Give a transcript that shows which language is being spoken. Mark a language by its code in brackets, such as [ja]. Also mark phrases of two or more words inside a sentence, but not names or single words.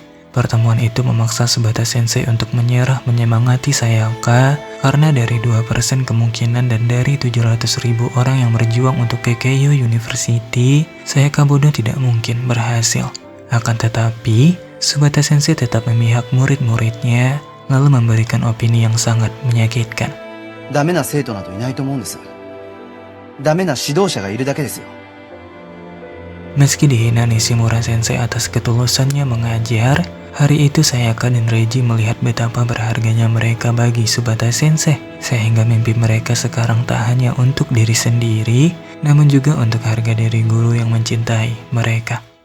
[id] Pertemuan itu memaksa Tsubata Sensei untuk menyemangati Sayaka karena dari 2% kemungkinan dan dari 700.000 orang yang berjuang untuk Kekkeiyo University, Sayaka bodoh tidak mungkin berhasil. Akan tetapi, Tsubata Sensei tetap memihak murid-muridnya lalu memberikan opini yang sangat menyakitkan. [ja] ダメな生徒などいないと思うんです。ダメな指導者がいるだけですよ。 [id] Meski dihina Nishimura Sensei atas ketulusannya mengajar, hari itu Sayaka dan Reiji melihat betapa berharganya mereka bagi Tsubata Sensei, sehingga mimpi mereka sekarang tak hanya untuk diri sendiri, namun juga untuk harga diri guru yang mencintai mereka.